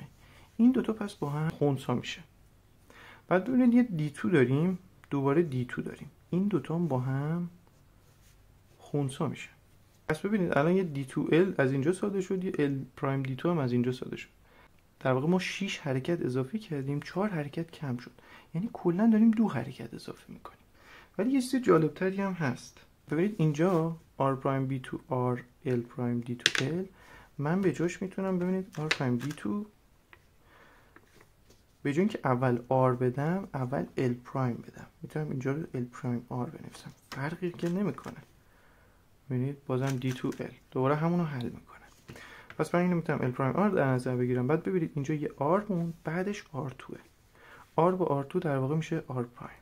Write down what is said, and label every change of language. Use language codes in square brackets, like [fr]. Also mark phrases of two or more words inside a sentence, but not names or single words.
[fa] این دوتا پس با هم خنثی میشه. بعد ببینید یه [en] d two [fa] داریم، دوباره [en] d two [fa] داریم، این دوتا هم با هم خنثی میشه. پس ببینید الان یه [en] d two l [fa] از اینجا ساده شد، یه [en] l prime d two [fa] هم از اینجا ساده شد. در واقع ما 6 حرکت اضافه کردیم، 4 حرکت کم شد، یعنی کلا داریم 2 حرکت اضافه میکنیم. ولی یه چیز جالب تری هم هست. ببینید اینجا [en] r prime b to r، l prime d to l، [fa] من به جاش میتونم ببینید [en] r prime d to، [fa] به جای اینکه اول r بدم اول l prime بدم، میتونم اینجا رو [en] l prime r [fa] بنویسم، فرقی که نمیکنه. ببینید بازم [en] d to l [fa] دوباره همون رو حل میکنه. پس من اینو میتونم [en] l prime r [fa] در نظر بگیرم. بعد ببینید اینجا یه r مون، بعدش r2، r با r2 در واقع میشه [en] r prime.